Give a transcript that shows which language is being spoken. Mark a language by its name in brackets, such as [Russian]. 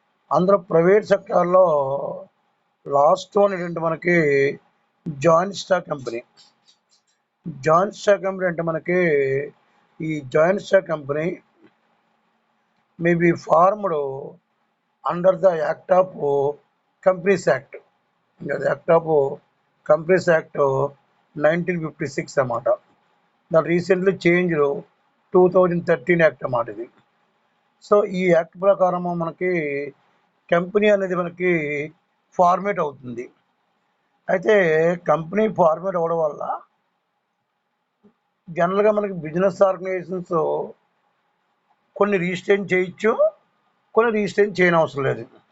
[Telugu] అందులో ప్రైవేట్ సెక్టార్లో last one ఏంటంటే మనకి joint stock company. Joint stock company అంటే మనకి ఈ joint stock company [English] may be formed under the Act of Companies Act. The Act of Companies Act 1956 [Telugu] అన్నమాట. దాని రీసెంట్లీ చేంజ్ 2013 యాక్ట్ అన్నమాట ఇది. సో ఈ యాక్ట్ ప్రకారం మనకి కంపెనీ అనేది మనకి ఫార్మేట్ అవుతుంది. అయితే కంపెనీ ఫార్మేట్ అవ్వడం వల్ల జనరల్గా మనకి బిజినెస్ ఆర్గనైజేషన్స్ కొన్ని రిజిస్ట్రేషన్ చేయొచ్చు, కొన్ని రిజిస్ట్రేషన్ చేయని అవసరం లేదు.